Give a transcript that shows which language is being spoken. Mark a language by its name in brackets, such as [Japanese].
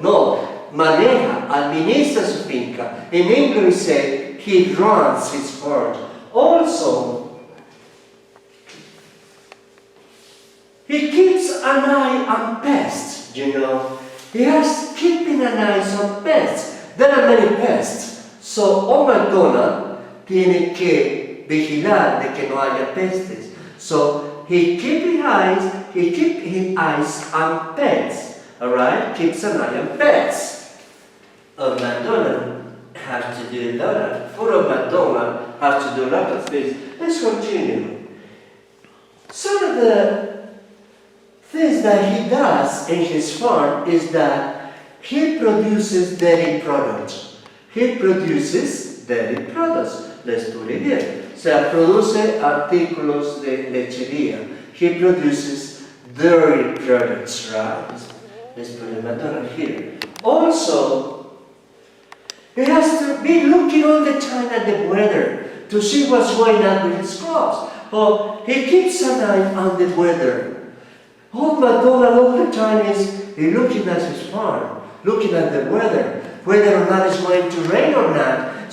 [Spanish] No, maneja, administra su finca. [English] In English we say he runs his farm. Also, he keeps an eye on pests, you know. He has keeping an eye on pests. There are many pests. [Spanish] So, McDonald tiene que vigilar de que no haya pestes. [English] So, he keeps his eyes on pets. Alright? Keeps an eye on pets. McDonald has to do a lot of, poor McDonald has to do a lot of things. Let's continue. Some of the things that he does in his farm is that he produces dairy products. He produces dairy products. Let's put it here. [Spanish] O sea, produce artículos de lechería. [English] He produces dairy products, right? Let's put it McDonald here. Also, he has to be looking all the time at the weather to see what's going on with his crops. Oh, he keeps an eye on the weather. McDonald all the time is looking at his farm, looking at the weather, whether or not it's going to rain or not.